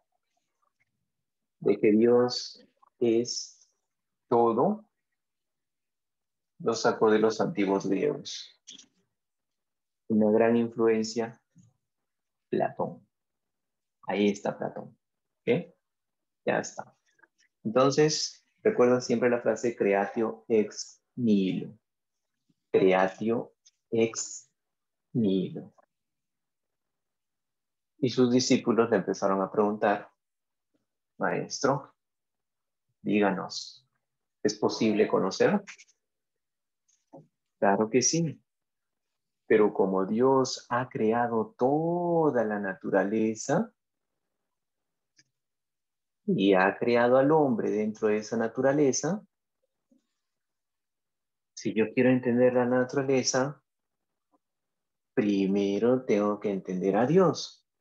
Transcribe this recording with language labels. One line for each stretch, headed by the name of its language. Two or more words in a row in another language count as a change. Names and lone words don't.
Spanish: De que Dios es todo, lo sacó de los antiguos griegos. Una gran influencia, Platón. Ahí está Platón. ¿Ok? Ya está. Entonces, recuerda siempre la frase
Latin: creatio ex nihilo. Creatio ex nihilo.
Spanish: Y sus discípulos le empezaron a preguntar, maestro, díganos, ¿es posible conocer? Claro que sí. Pero como Dios ha creado toda la naturaleza y ha creado al hombre dentro de esa naturaleza, si yo quiero entender la naturaleza, primero tengo que entender a Dios.